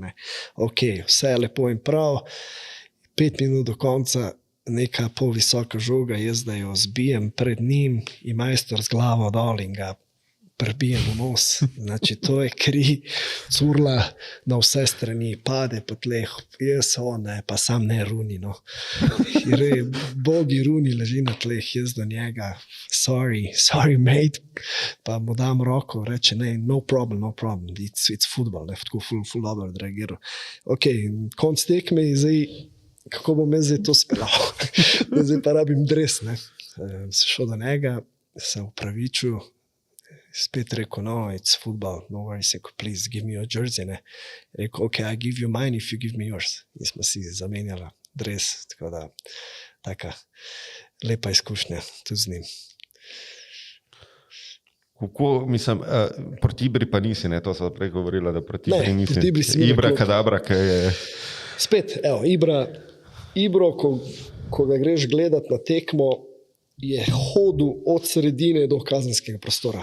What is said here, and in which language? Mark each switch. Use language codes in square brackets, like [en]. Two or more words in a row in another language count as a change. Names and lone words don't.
[sl] Ok, vse je lepo in prav, 5 minut do konca, neka pol visoka žoga, jaz da jo zbijem pred njim in majstor z glavo dol in ga prebijem v nos. Znači, to je kri, curla na vse strani, pade po tleh, jaz ne, pa sam ne Runi. No. Bogi Runi leži na tleh, jaz do njega, [en] sorry mate, [sl] pa mu dam roko, reče, ne, [en] no problem, it's football, [sl] ne, tako ful dobro odreagiral. Ok, konc tekme in zdaj, kako bom jaz zdaj to speljal? Zdaj pa rabim dres, ne. Se šel do njega, se upravičil, spet rekel, [en] no, it's football, no worries, please give me your jersey, [sl] ne. Rekel, [en] ok, I give you mine if you give me yours. [sl] In smo si zamenjali dres, tako da taka lepa izkušnja tudi z njim. Kako, mislim, proti Ibri pa nisi, ne, to sva prej govorila, da proti Ibri nisi. Proti Ibri si Ibra kadabra, ki je... Spet, evo, Ibro, ko ga greš gledat na tekmo, je hodil od sredine do kazenskega prostora.